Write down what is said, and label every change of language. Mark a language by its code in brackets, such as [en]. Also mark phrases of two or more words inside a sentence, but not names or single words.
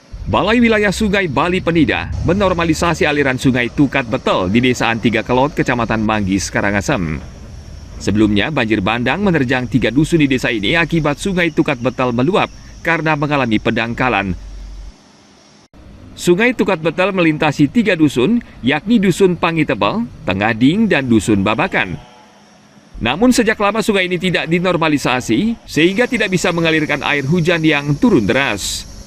[id] Balai Wilayah Sungai Bali Penida menormalisasi aliran Sungai Tukat Betel di Desa Tiga Kelot, Kecamatan Manggis, Karangasem. Sebelumnya, banjir bandang menerjang 3 dusun di desa ini akibat Sungai Tukat Betel meluap karena mengalami pendangkalan. Sungai Tukat Betel melintasi 3 dusun, yakni Dusun Pangitebel, Tengading, dan Dusun Babakan. Namun sejak lama sungai ini tidak dinormalisasi, sehingga tidak bisa mengalirkan air hujan yang turun deras.